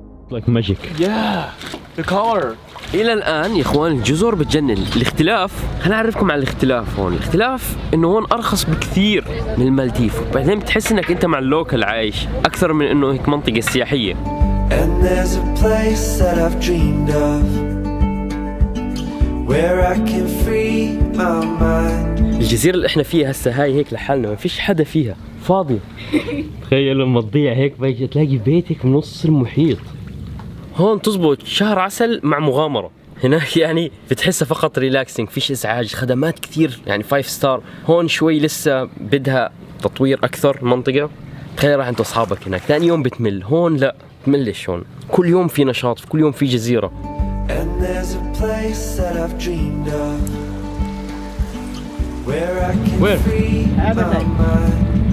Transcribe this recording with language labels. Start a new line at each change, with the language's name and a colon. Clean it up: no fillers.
English: like magic. Yeah, the color.
Arabic: الى الان يا اخوان الجزر بتجنن. الاختلاف، خليني اعرفكم على الاختلاف هون. الاختلاف انه هون ارخص بكثير من المالديف، وبعدين بتحس انك انت مع اللوكل عايش اكثر من انه هيك منطقه سياحيه.
English: And there's a place that I've dreamed of where I can free my mind.
Arabic: الجزيره اللي احنا فيها هسه هاي هيك لحالنا، ما فيش حدا فيها، فاضيه. تخيل لما تضيع هيك بيجي تلاقي بيتك بنص المحيط. هون تزبط شهر عسل مع مغامرة. هناك يعني بتحسها فقط ريلاكسينج، فيش ازعاج، خدمات كثير يعني 5 ستار. هون شوي لسه بدها تطوير اكثر المنطقة. تخيل راح انت واصحابك هناك، ثاني يوم بتمل. هون لا بتملش، هون كل يوم في نشاط، كل يوم في جزيرة.
English: And there's a place that I've dreamed of where I can free my mind.